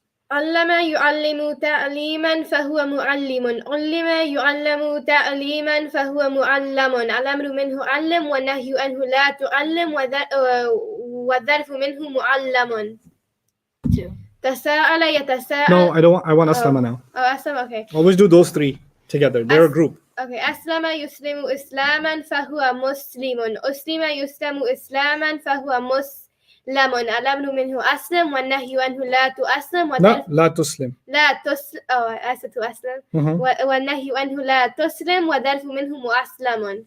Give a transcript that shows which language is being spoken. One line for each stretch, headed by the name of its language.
Arabic: علم يعلم تعليما فهو معلم. علم يعلم تعليما فهو معلم. الأمر منه علم والنهي عنه لا تعلم والظرف منه معلم.
English: Two.
Arabic: تساءل يتساءل.
English: No, I don't. I want aslama now. Oh, أسلم. Okay. Always do those three together. They're a group. Okay.
Arabic: أسلم يسلم إسلاما فهو مسلم. أسلم يسلم إسلاما فهو مسلم. الأمر منه أسلم والنهي عنه لا تؤسلم لا لا تسلم. لا تسلم. أسلم. والنهي عنه لا تسلم والظرف منه مؤسلم.